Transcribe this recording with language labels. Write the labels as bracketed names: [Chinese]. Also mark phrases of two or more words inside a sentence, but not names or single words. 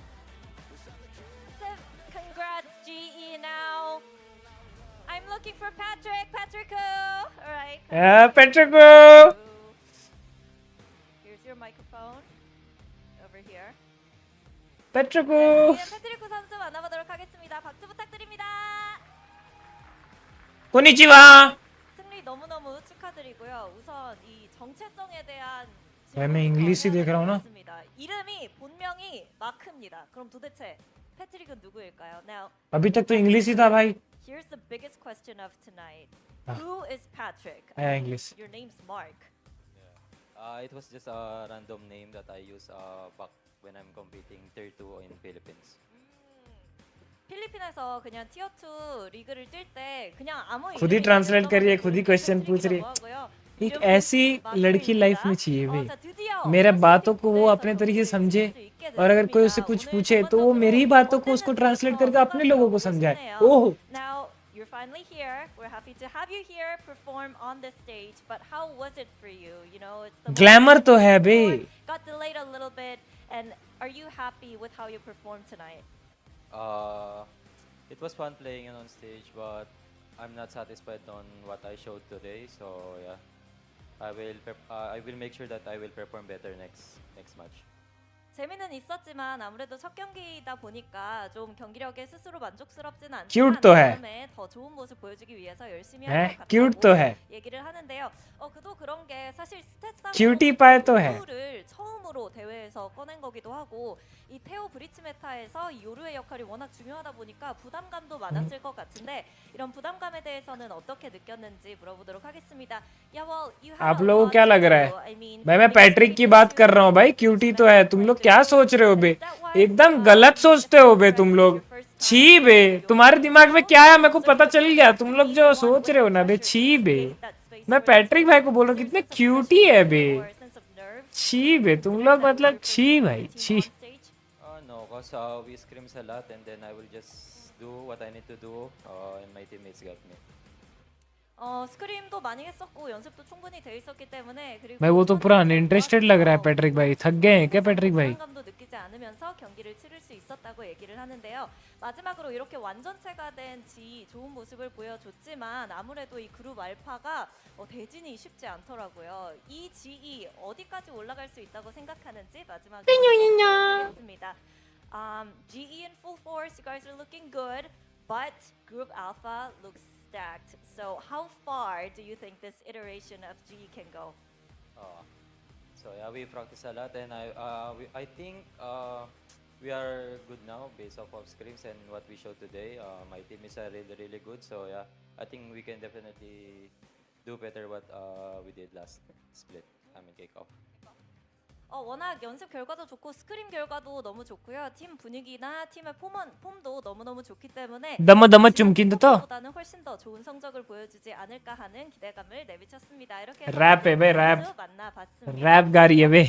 [English] Congrats, GE now. I'm looking for Patrick. All right. Petrico. Here's your microphone. Over here. Petrico. [Korean] 패트리코 선수 만나보도록 하겠습니다. 박수 부탁드립니다. [Japanese] Konnichiwa. [Korean] 승리 너무너무 축하드리고요. 우선 이 정체성에 대한 [Hindi] भाई मैं इंग्लिश ही देख रहा हूँ ना. [Korean] 이름이 본명이 마크입니다. 그럼 도대체 패트릭은 누구일까요? [English] Now, [Hindi] अभी तक तो इंग्लिश ही था भाई. [English] here's the biggest question of tonight. Ah. Who is Patrick? English. Your name's Mark. It was just a random name that I use back when I'm competing tier 2 in Philippines. [Korean] 필리핀에서 그냥 티어 2 리그를 뛸 때 그냥 아무 [Hindi] खुद ही ट्रांसलेट करिए, खुद ही क्वेश्चन पूछ रही है. एक ऐसी लड़की लाइफ में चाहिए भाई. मेरे बातों को वो अपने तरीके से समझे और अगर कोई उससे कुछ पूछे तो वो मेरी बातों को उसको ट्रांसलेट करके अपने लोगों को समझाए. ओह. [English] Now you're finally here. We're happy to have you here perform on this stage. But how was it for you? You know, it's the [Hindi] ग्लैमर तो है बे. [English] got delayed a little bit. And are you happy with how you performed tonight? It was fun playing on stage, but I'm not satisfied on what I showed today. So yeah, I will make sure that I will perform better next match. [Korean] 재미는 있었지만 아무래도 첫 경기이다 보니까 좀 경기력에 스스로 만족스럽진 않지만 [Hindi] Cute तो है. [Korean] 다음에 더 좋은 모습 보여주기 위해서 열심히 [Hindi] हैं? [Korean] 할 것 [Hindi] Cute तो [Korean] 같다고 [Hindi] है. [Korean] 얘기를 하는데요. 그도 그런 게 사실 스탯상 [English] Cutie pie [Hindi] तो है. [Korean] 요루를 처음으로 대회에서 꺼낸 거기도 하고 이 테오 브리치 메타에서 이 요루의 역할이 워낙 중요하다 보니까 부담감도 많았을 것 같은데 이런 부담감에 대해서는 어떻게 느꼈는지 물어보도록 하겠습니다. [English] Yeah, well, you had [Hindi] आप [English] a [Hindi] लोगों को [English] lot [Hindi] क्या [English] to [Hindi] लग रहा [English] do. [Hindi] है? [English] I mean, [Hindi] भाई मैं पैट्रिक की बात कर रहा हूँ भाई. क्यूटी तो है. तुम लोग क्या सोच रहे हो बे? एकदम गलत सोचते हो बे तुम लोग. छी बे. तुम्हारे दिमाग में क्या है मेरे को पता चल गया. तुम लोग जो सोच रहे हो ना बे, छी बे. मैं पैट्रिक भाई को बोल रहा हूँ कितने क्यूटी है बे. छी बे. तुम लोग मतलब छी भाई. छी. [English] No, because we scrims a lot, and then I will just do what I need to do, and my teammates got me. [Korean] 스크림도 많이 했었고 연습도 충분히 돼 있었기 때문에 그리고 [Hindi] भाई वो तो पूरा अनइंटरेस्टेड लग रहा है पैट्रिक भाई. थक गए हैं क्या पैट्रिक भाई? [Korean] 부담감도 느끼지 않으면서 경기를 치를 수 있었다고 얘기를 하는데요. 마지막으로 이렇게 완전체가 된 G 좋은 모습을 보여줬지만 아무래도 이 그룹 알파가 대진이 쉽지 않더라고요. 이 GE 어디까지 올라갈 수 있다고 생각하는지 마지막으로 보겠습니다. [English] GE in full force, you guys are looking good, but Group Alpha looks stacked. So how far do you think this iteration of GE can go? So yeah, we practice a lot, and I think we are good now based off of scrims and what we showed today. My team is really good, so yeah, I think we can definitely do better what we did last split. Kickoff. [Korean] 워낙 연습 결과도 좋고 스크림 결과도 너무 좋고요. 팀 분위기나 팀의 폼도 너무너무 좋기 때문에 दम चुमकिंद तो 보다는 훨씬 더 좋은 성적을 보여주지 않을까 하는 기대감을 내비쳤습니다. 이렇게 [Hindi] रैप है भाई. रैप. [Korean] 만나봤습니다. [Hindi] रैप गा रही है बे.